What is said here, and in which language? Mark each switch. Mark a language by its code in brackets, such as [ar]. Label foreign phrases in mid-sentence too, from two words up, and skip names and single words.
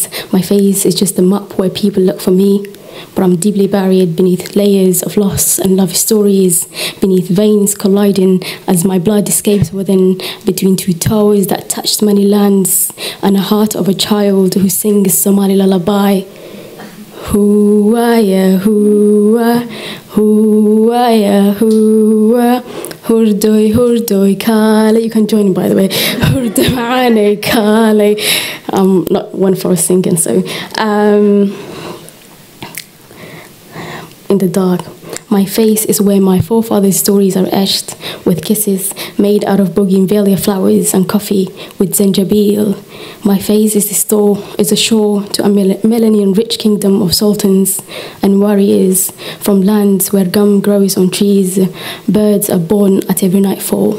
[en] My face is just the map where people look for me, but I'm deeply buried beneath layers of loss and love stories, beneath veins colliding as my blood escapes within, between two toes that touched many lands, and a heart of a child who sings Somali lullaby. Hoo-ah-ya, hoo-ah, hoo-ah-ya, [so] hoo-ah, hurdoy, hurdoy, kale. [en] You can join, by the way. [so] Hurdoy, maane, kale. [en] I'm not one for singing, so. In the dark. My face is where my forefathers' stories are etched, with kisses made out of bougainvillea flowers and coffee with zenjabil. My face is a shore to a melanin-rich kingdom of sultans and warriors, from lands where gum grows on trees, birds are born at every nightfall.